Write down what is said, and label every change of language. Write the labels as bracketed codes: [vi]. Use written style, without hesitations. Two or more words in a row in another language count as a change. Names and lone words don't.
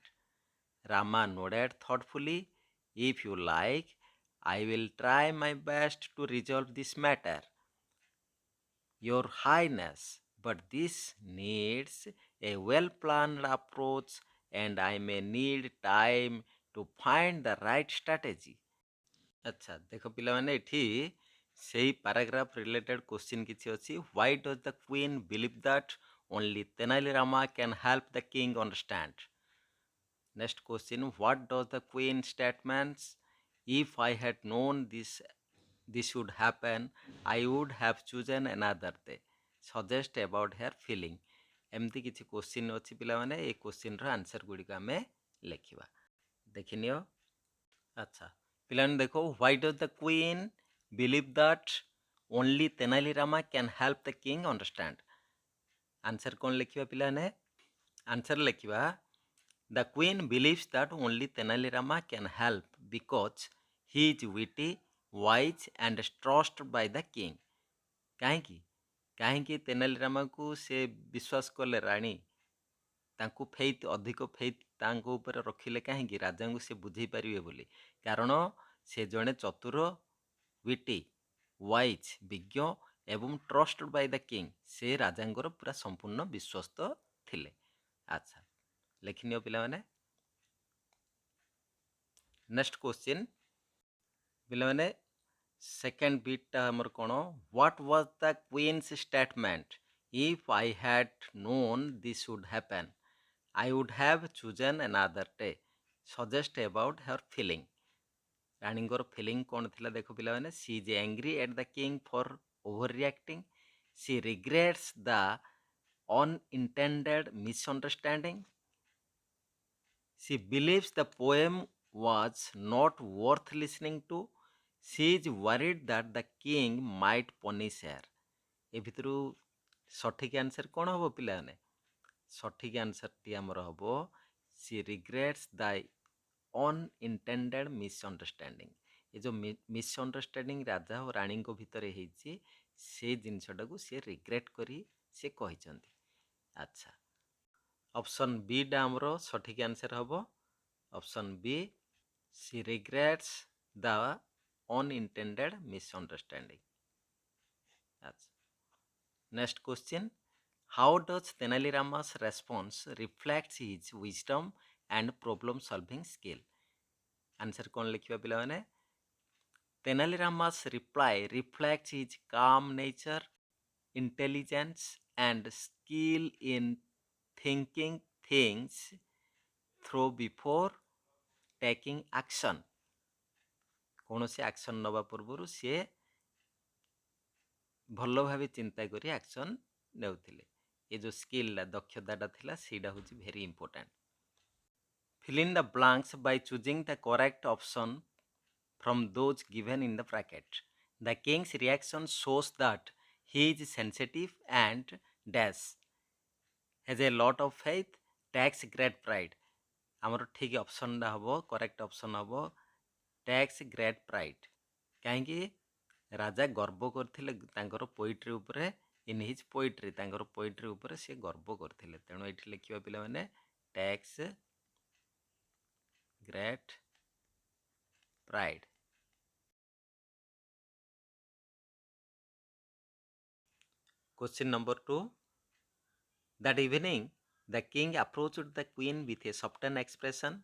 [en] Rama nodded thoughtfully. If you like, I will try my best to resolve this matter, Your Highness. But this needs a well planned approach, and I may need time to find the right strategy. [or] ଆଚ୍ଛା ଦେଖ ପିଲାମାନେ ଏଠି ସେଇ [en] paragraph related question [or] କିଛି ଅଛି. [en] Why does the queen believe that only Tenali Rama can help the king understand? Next question, what does the queen statements? If I had known this would happen, I would have chosen another day. Suggest about her feeling. [or] ଏମିତି କିଛି କ୍ୱେଶ୍ଚିନ୍ ଅଛି ପିଲାମାନେ, এই କ୍ୱେଶ୍ଚିନ୍ର ଆନ୍ସର୍ ଗୁଡ଼ିକ ଆମେ ଲେଖିବା. ଦେଖିନିଅ. ଆଚ୍ଛା ପିଲାମାନେ ଦେଖ, [en] why does the queen believe that only Tenali Rama can help the king understand? [or] ଆନ୍ସର୍ କ'ଣ ଲେଖିବା ପିଲାମାନେ? ଆନ୍ସର୍ ଲେଖିବା, [en] the queen believes that only Tenali Rama can help because he is witty, wise and trusted by the king. [or] କାହିଁକି କାହିଁକି ତେନାଲି ରାମାକୁ ସେ ବିଶ୍ୱାସ କଲେ ରାଣୀ? ତାଙ୍କୁ ଅଧିକ ଫେଥ୍ ତାଙ୍କ ଉପରେ ରଖିଲେ କାହିଁକି? ରାଜାଙ୍କୁ ସେ ବୁଝେଇ ପାରିବେ ବୋଲି. କାରଣ ସେ ଜଣେ ଚତୁର, [en] witty, wise, [or] ବିଜ୍ଞ ଏବଂ [en] trusted by the king. [or] ସେ ରାଜାଙ୍କର ପୁରା ସମ୍ପୂର୍ଣ୍ଣ ବିଶ୍ୱସ୍ତ ଥିଲେ. ଆଚ୍ଛା ଲେଖିନିଅ ପିଲାମାନେ. [en] next question [or] ପିଲାମାନେ, ସେକେଣ୍ଡ ବିଟ୍ଟା ଆମର କ'ଣ? [en] What was the queen's statement? If I had known this would happen, I would have chosen another day. Suggest about her feeling. [or] ରାଣୀଙ୍କର ଫିଲିଂ କ'ଣ ଥିଲା ଦେଖ ପିଲାମାନେ? [en] She is angry at the king for overreacting. She regrets the unintended misunderstanding. She believes the poem was not worth listening to. She is worried that the king might punish her. [or] ଏ ଭିତରୁ ସଠିକ୍ ଆନ୍ସର୍ କ'ଣ ହେବ ପିଲାମାନେ? ସଠିକ୍ ଆନ୍ସର୍ଟି ଆମର ହେବ, [en] she regrets the unintended misunderstanding. [or] ଏ ଯେଉଁ ମିସ୍ଅଣ୍ଡରଷ୍ଟାଣ୍ଡିଂ ରାଜା ଓ ରାଣୀଙ୍କ ଭିତରେ ହେଇଛି, ସେ ଜିନିଷଟାକୁ ସେ ରିଗ୍ରେଟ୍ କରି ସେ କହିଛନ୍ତି. ଆଚ୍ଛା ଅପସନ୍ ବିଟା ଆମର ସଠିକ୍ ଆନ୍ସର୍ ହେବ. [en] Option B, she regrets the unintended misunderstanding. [or] ଆଚ୍ଛା [en] next question, how does Tenali Rama's response reflects his wisdom and problem solving skill? [or] Answer କ'ଣ ଲେଖିବା ପିଲାମାନେ? [en] Tenali Rama's reply reflects his calm nature, intelligence and skill in thinking things through before taking action. [or] କୌଣସି ଆକ୍ସନ୍ ନେବା ପୂର୍ବରୁ ସିଏ ଭଲ ଭାବେ ଚିନ୍ତା କରି ଆକ୍ସନ୍ ନେଉଥିଲେ. ଏ ଯେଉଁ ସ୍କିଲ୍ଟା, ଦକ୍ଷତାଟା ଥିଲା, ସେଇଟା ହେଉଛି [en] very important. Fill in the blanks by choosing the correct option from those given in the bracket. The king's reaction shows that he is sensitive and dash has a lot of faith, takes great pride. [or] ଆମର ଠିକ୍ ଅପସନ୍ଟା ହେବ, [en] correct option [or] ହେବ [en] takes great pride. [or] କାହିଁକି? ରାଜା ଗର୍ବ କରିଥିଲେ ତାଙ୍କର ପୋଇଟ୍ରି ଉପରେ, [en] in his poetry, [or] ତାଙ୍କର ପୋଇଟ୍ରି ଉପରେ ସେ ଗର୍ବ କରିଥିଲେ. ତେଣୁ ଏଠି ଲେଖିବା ପିଲାମାନେ [en] takes great pride. Question number 2. That evening, the king approached the queen with a softened expression.